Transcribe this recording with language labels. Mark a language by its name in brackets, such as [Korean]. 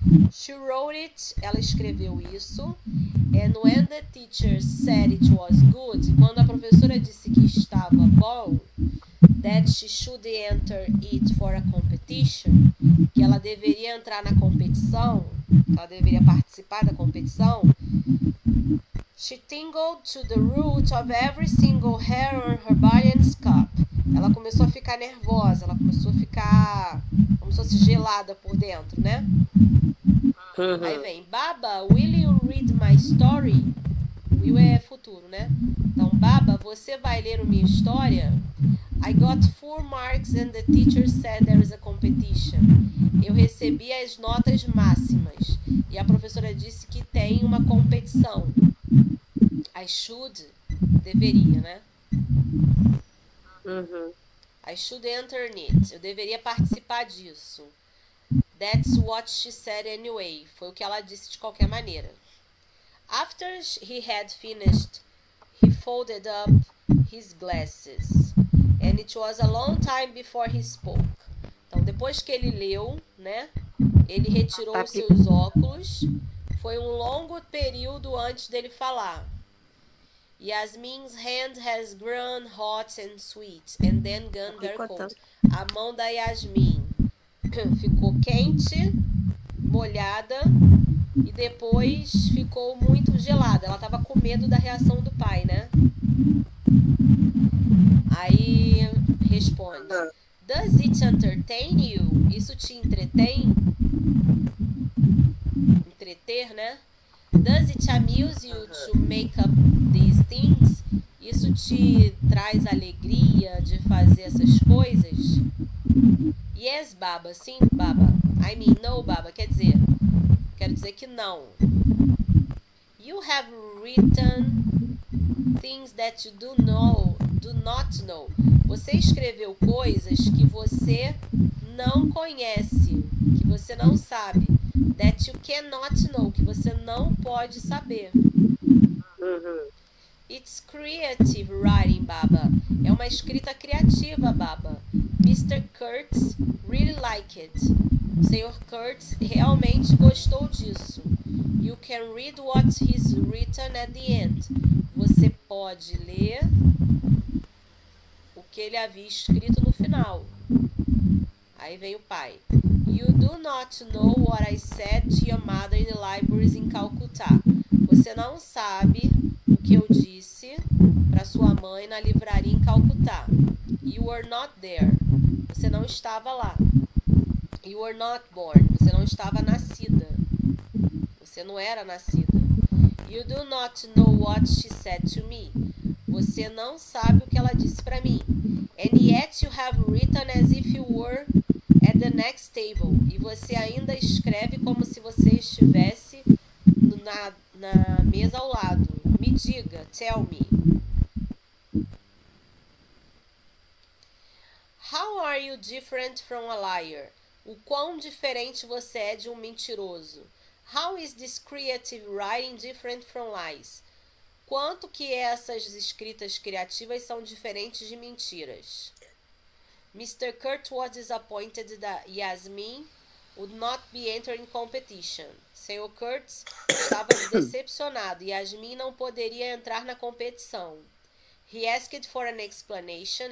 [English] She wrote it, [Portuguese] ela escreveu isso. [English] And when the teacher said it was good, [Portuguese] quando a professora disse que estava bom, [English] that she should enter it for a competition, [Portuguese] que ela deveria entrar na competição, ela deveria participar da competição, [English] she tingled to the root of every single hair on her body and scalp. [Portuguese] Ela começou a ficar nervosa, ela começou a ficar como se fosse gelada por dentro, né? Aí vem, [English] Baba, will you read my story? [Portuguese] Will é futuro, né? Então, Baba, você vai ler a minha história? [English] I got 4 marks and the teacher said there is a competition. [Portuguese] Eu recebi as notas máximas e a professora disse que tem uma competição. [English] I should, [Portuguese] deveria, né? [English] I should enter it. [Portuguese] Eu deveria participar disso. [English] That's what she said anyway. [Portuguese] Foi o que ela disse de qualquer maneira. [English] After he had finished, he folded up his glasses. And it was a long time before he spoke. [Portuguese] Então, depois que ele leu, né? Ele retirou os seus óculos. Foi um longo período antes dele falar. [English] Yasmin's hand has grown hot and sweet, and then gone very cold. [Portuguese] A mão da Yasmin ficou quente, molhada, e depois ficou muito gelada. Ela estava com medo da reação do pai, né? Aí responde: [English] Does it entertain you? [Portuguese] Isso te entretém? Entreter, né? [English] Does it amuse you to make up these things? [Portuguese] Isso te traz alegria de fazer essas coisas? [English] Yes, Baba. [Portuguese] Sim, Baba. [English] I mean, no, Baba. [Portuguese] Quero dizer que não. [English] You have written things that you do not know. [Portuguese] Você escreveu coisas que você não conhece, que você não sabe. [English] That you cannot know, [Portuguese] que você não pode saber. [English] It's creative writing, Baba. [Portuguese] É uma escrita criativa, Baba. [English] Mr. Kurtz really liked it. [Portuguese] O Sr. Kurtz realmente gostou disso. [English] You can read what he's written at the end. [Portuguese] Você pode ler o que ele havia escrito no final. Aí vem o pai. [English] You do not know what I said to your mother in the libraries in Calcutta. [Portuguese] Você não sabe o que eu disse para sua mãe na livraria em Calcutá. [English] You were not there. [Portuguese] Você não estava lá. [English] You were not born. [Portuguese] Você não estava nascida. Você não era nascida. [English] You do not know what she said to me. [Portuguese] Você não sabe o que ela disse para mim. [English] And yet you have written as if you were at the next table. [Portuguese] E você ainda escreve como se você estivesse na mesa ao lado. Me diga, [English] tell me. How are you different from a liar? [Portuguese] O quão diferente você é de um mentiroso? [English] How is this creative writing different from lies? [Portuguese] Quanto que essas escritas criativas são diferentes de mentiras? [English] Mr. Kurt was disappointed that Yasmin would not be entering competition. [Portuguese] Sr. Kurtz estava decepcionado e Yasmin não poderia entrar na competição. [English] He asked for an explanation.